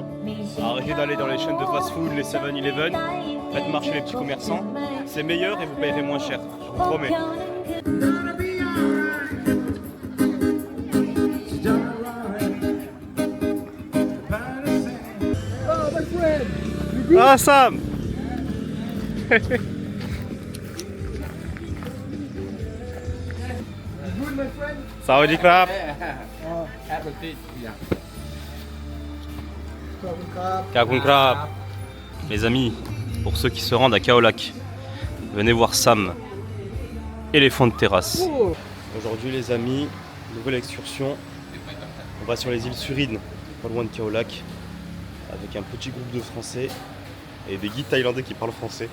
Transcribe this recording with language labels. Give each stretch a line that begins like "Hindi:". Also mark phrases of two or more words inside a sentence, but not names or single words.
French: Arrêtez d'aller dans les chaînes de fast-food, les 7-Eleven. Faites marcher les petits commerçants. C'est meilleur et vous payerez moins cher, je vous promets. Ah Sam.
Thai: สวัสดีครับ. ขาวครับ.
French: Les amis, pour ceux qui se rendent à Khao-Lak, venez voir Sam, éléphant de terrasse. Aujourd'hui les amis, nouvelle excursion. On va sur les îles Surin, pas loin de Khao Lak, avec un petit groupe de Français et des guides thaïlandais qui parlent français.